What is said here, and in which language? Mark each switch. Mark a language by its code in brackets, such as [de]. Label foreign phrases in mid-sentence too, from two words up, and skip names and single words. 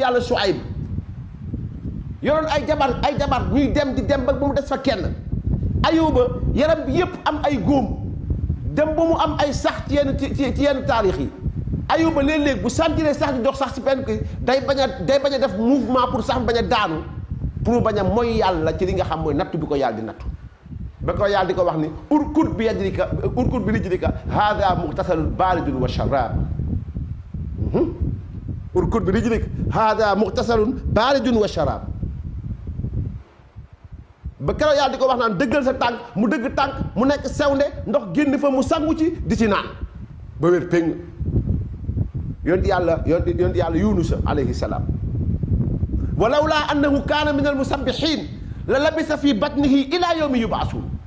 [wo] yàlla Shuayb yoroon ay jabar ñuy dem di dem ba mu des fa kenn Ayuba yaram bi yépp am ay góom dem ba mu am ay sax ci yenn taarix yi Ayuba léeg-léeg bu sentiree sax di dox sax ci benn kii day bañ a def [fr] mouvement pour [wo] sax bañ a daanu pour bañ a mooy yàlla ci li nga xam mooy nattu bi ko yàlla di nattu ba ko yàlla di ko wax ni [ar] اركض برجلك هذا مغتسل بارد وشراب اركض برجلك هذا مغتسل بارد وشراب [wo] ba keroog yàlla di ko wax naan dëggal sa tànk mu dëgg tànk mu nekk sewnde ndox génn fa mu sangu ci di ci naan ba wér péng yonent yàlla Yunus [ar] عليه السلام فلولا أنه كان من المسبحين للبث في بطنه إلى يوم يبعثون